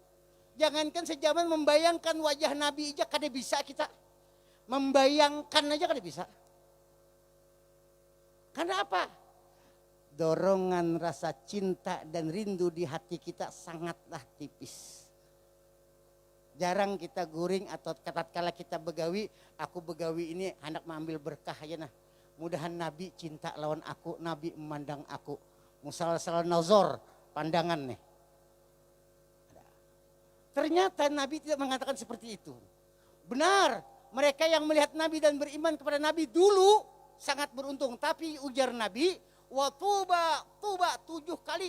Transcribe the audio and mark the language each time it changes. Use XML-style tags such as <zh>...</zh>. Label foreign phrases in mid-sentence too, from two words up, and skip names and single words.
<bjn>Jangankan sejaman membayangkan wajah Nabi aja kada bisa kita.</bjn> <id>Membayangkan aja kan bisa. Karena apa? Dorongan rasa cinta dan rindu di hati kita sangatlah tipis.</id> <bjn>Jarang kita guring atau kala kita begawi, aku begawi ini hendak mengambil berkah aja nah. Mudahan Nabi cinta lawan aku, Nabi memandang aku.</bjn> <ar>Musal-sal nazar,</ar> <id>pandangan nih. Ternyata Nabi tidak mengatakan seperti itu. Benar, mereka yang melihat Nabi dan beriman kepada Nabi dulu sangat beruntung. Tapi ujar Nabi,</id> <ar>wa tuba</ar> <id>7 kali.</id>